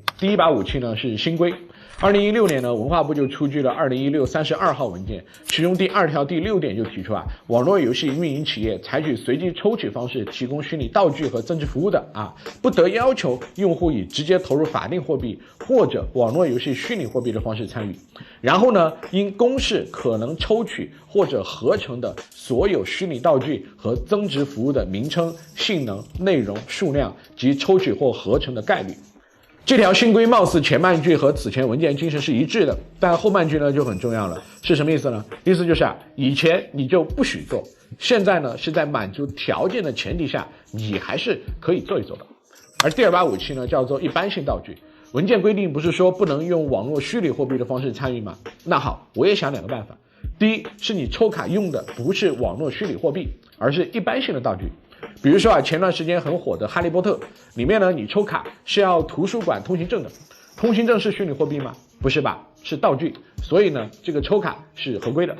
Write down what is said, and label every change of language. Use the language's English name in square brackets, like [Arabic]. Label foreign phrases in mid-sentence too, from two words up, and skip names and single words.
[Chinese] 第一把武器呢是新規。2016年呢，文化部就出具了2016 32號文件，其中第2條第6點就提出啊，網絡遊戲運營企業採取隨機抽取方式提供虛擬道具和增值服務的啊，不得要求用戶以直接投入法定貨幣或者網絡遊戲虛擬貨幣的方式參與。然後呢，因公示可能抽取或者合成的所有虛擬道具和增值服務的名稱、性能、內容、數量及抽取或合成的概率。這條新規貌似前半句和此前文件精神是一致的，但後半句呢就很重要了，是什麼意思呢？意思就是啊，以前你就不許做，現在呢是在滿足條件的前提下，你還是可以做一做的。而第2把武器呢叫做一般性道具，文件規定不是說不能用網絡虛擬貨幣的方式參與嗎？那好，我也想2個辦法。第一是你抽卡用的不是網絡虛擬貨幣，而是一般性的道具。比如說啊，前段時間很火的《哈利波特》裡面呢，你抽卡是要圖書館通行證的，通行證是虛擬貨幣嗎？不是吧，是道具，所以呢，這個抽卡是合規的。